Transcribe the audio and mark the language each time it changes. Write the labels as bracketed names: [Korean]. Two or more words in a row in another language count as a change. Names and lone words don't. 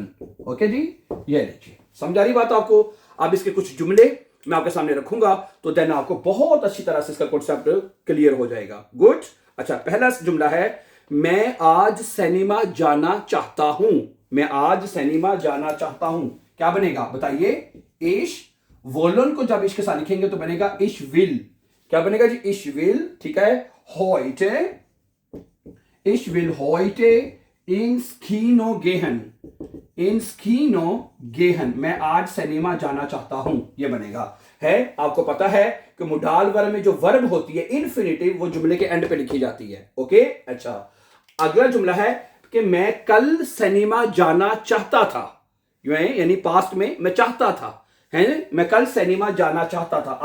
[Hindi] ओके जी, ये लीजिए, समझा रही बात आपको। अब इसके कुछ जुमले मैं आपके सामने रखूंगा तो देन आपको बहुत अच्छी तरह से इसका [English] concept clear [Hindi] हो जाएगा। गुड। अच्छा, पहला जुमला है, मैं आज सिनेमा जाना चाहता हूं। मैं आज सिनेमा जाना चाहता हूं, क्या बनेगा बताइए? इश। वोलन को जब इश के साथ लिखेंगे तो बनेगा [German] ich will. [Hindi] क्या बनेगा जी? [German] ich will. [Hindi] ठीक है, [German] heute, ich will heute ins Kino gehen, ins Kino gehen, [Hindi] मैं आज सिनेमा जाना चाहता हूं, ये बनेगा। है, आपको पता है कि मोडाल वर्ब में जो वर्ब होती है इन्फिनिटिव, वो जुमले के एंड पे लिखी जाती है। ओके। अच्छा, अगला जुमला है कि मैं कल सिनेमा जाना चाहता था, यानी पास्ट में मैं चाहता था, है, मैं कल सिनेमा जाना चाहता था।